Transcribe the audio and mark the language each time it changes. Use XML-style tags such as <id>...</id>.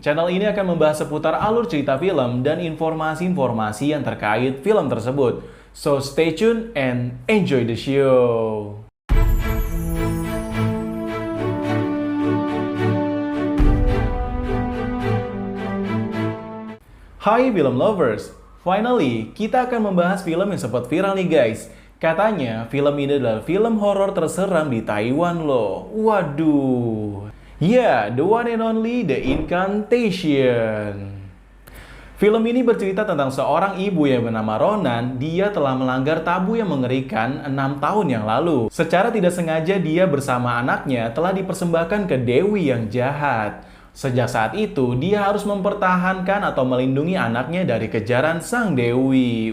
<id>Channel ini akan membahas seputar alur cerita film dan informasi-informasi yang terkait film tersebut.</id> <en>So stay tuned and enjoy the show.</en> <id>Hai</id> <en>film lovers, finally</en> <id>kita akan membahas film yang sempat viral nih guys. Katanya film ini adalah film horor terseram di Taiwan loh. Waduh.</id> <en>Ya, the one and only The Incantation.</en> <id>Film ini bercerita tentang seorang ibu yang bernama Ronan. Dia telah melanggar tabu yang mengerikan 6 tahun yang lalu. Secara tidak sengaja dia bersama anaknya telah dipersembahkan ke Dewi yang jahat. Sejak saat itu, dia harus mempertahankan atau melindungi anaknya dari kejaran sang Dewi.</id>